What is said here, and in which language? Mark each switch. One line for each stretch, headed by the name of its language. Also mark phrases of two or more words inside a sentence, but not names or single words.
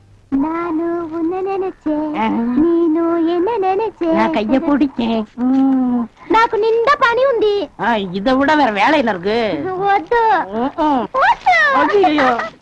Tamil: நானு உன்ன நினைச்சேன் நீனு என்ன நினைச்சே நான் கைய பிடிச்சேன்
Telugu: నాకు నిండా పని ఉంది
Tamil: இதை விட வேற வேலையில இருக்கு
Telugu: వద్దు ஐயோ